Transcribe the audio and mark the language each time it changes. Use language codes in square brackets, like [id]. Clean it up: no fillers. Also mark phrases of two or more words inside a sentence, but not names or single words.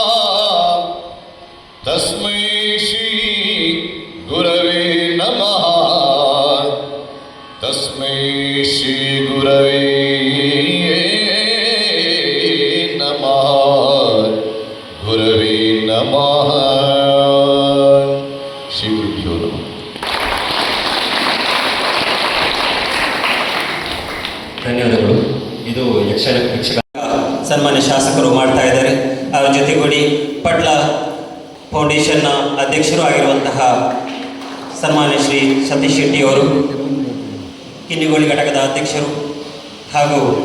[sa] तस्मै श्री गुरवे नमः तस्मै श्री गुरवे गुरवे नमः। श्री गुरुभ्यो नमः। [kn] ಧನ್ಯವಾದಗಳು. ಇದು ಯಕ್ಷಗಾನ ಸನ್ಮಾನ್ಯ ಶಾಸಕರು ಮಾಡ್ತಾ ಇದ್ದಾರೆ. ಅವರ ಜೊತೆಗೂಡಿ ಪಟ್ಲ ಫೌಂಡೇಶನ್ನ ಅಧ್ಯಕ್ಷರು ಆಗಿರುವಂತಹ ಸನ್ಮಾನ್ಯ ಶ್ರೀ ಸತೀಶ್ ಶೆಟ್ಟಿ ಅವರು, ಕಿನ್ನಿಗೋಳಿ ಘಟಕದ ಅಧ್ಯಕ್ಷರು ಹಾಗೂ